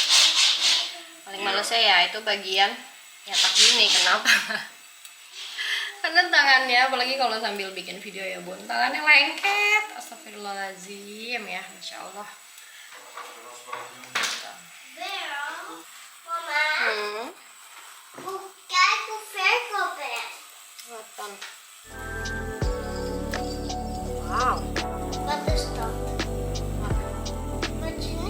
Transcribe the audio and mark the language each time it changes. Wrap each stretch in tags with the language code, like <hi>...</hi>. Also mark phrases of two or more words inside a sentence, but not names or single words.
<id>Paling malesnya ya itu bagian nyetak gini, kenapa? Karena tangannya, apalagi kalau sambil bikin video ya bun, tangannya lengket.</id> <ar>أستغفر الله العظيم ya, ما شاء الله.</ar> <id>Mama,</id> <nl>kijk hoe ver ik al ben. Wat. Wow. Wat is dat? Wat is nu?</nl>